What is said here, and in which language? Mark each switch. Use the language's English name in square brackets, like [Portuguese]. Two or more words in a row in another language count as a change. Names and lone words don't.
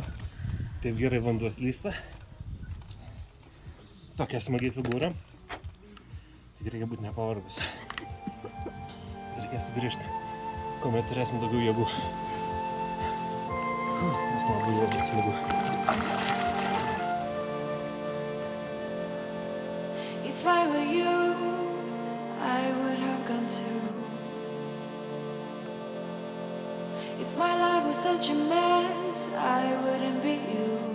[Lithuanian] Taip gerai vanduo slysta. Tokia smagiai figūra. Tik reikia būti nepavargus. Reikia sugrįžti, kuomet turėsim daugiau jėgų. Nes labai smagu. [English] If I were you, I would have gone too. If my life was such a mess, I wouldn't be you.